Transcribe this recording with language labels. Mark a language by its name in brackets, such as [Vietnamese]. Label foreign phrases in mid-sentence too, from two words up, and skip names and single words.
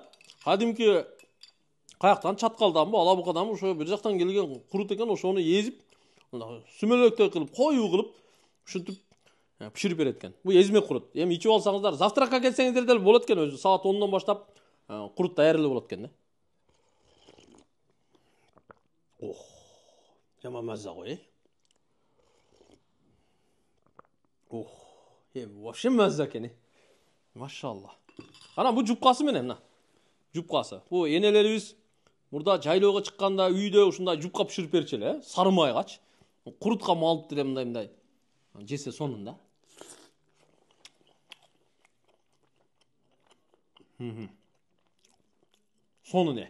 [Kyrgyz] Кадимки каяктан чаткалданбы, алабукаданбы ошо бир жактан келген курут экен, ошону езип, сүмөлөктөй кылып, коюу кылып, ушинтип пиширип берет экен. Бул эзме курут. Эми ичип алсаңыздар, завтракка келсеңиздер деле болот экен, өзү саат 10дон баштап курут даярдуу болот экен да. Ох, жаман маза ғой, Ох, вообще маза экен. Машалла. Ана бу жупкасы менен мына. Жупкасы. Бу энелерибиз мурда жайлоого чыкканда үйдө ушундай жупка пиширип берчү эле, сары майгач. Курутка малып деле мындай жесе сонун да. Сону не?